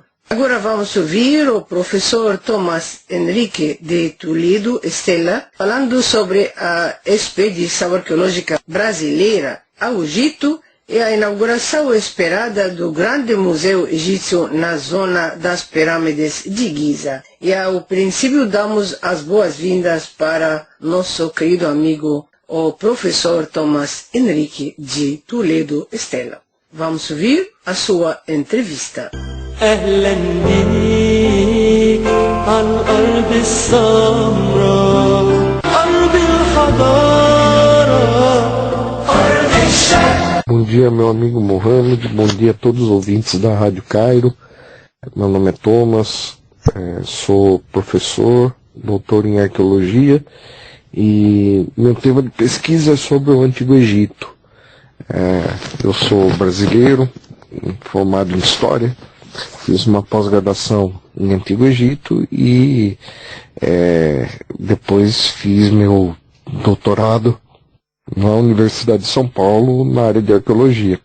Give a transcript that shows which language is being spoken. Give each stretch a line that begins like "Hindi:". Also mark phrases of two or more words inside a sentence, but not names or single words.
Portuguese: Agora vamos ouvir o professor Tomás Henrique de Toledo Stella falando sobre a expedição arqueológica brasileira ao Egito e a inauguração esperada do grande museu egípcio na zona das pirâmides de Giza. E ao princípio damos as boas-vindas para nosso querido amigo o professor Tomás Henrique de Toledo Estela. Vamos ouvir a sua entrevista.
Arabic: أهلا بيك عالأرض السمراء أرض الحضارة أرض الشرق.
Portuguese: Bom dia, meu amigo Mohamed, bom dia a todos os ouvintes da Rádio Cairo. Meu nome é Thomas, sou professor, doutor em arqueologia e meu tema de pesquisa é sobre o Antigo Egito. Eu sou brasileiro, formado em História, fiz uma pós-graduação em Antigo Egito e depois fiz meu doutorado na Universidade de São Paulo na área de arqueologia.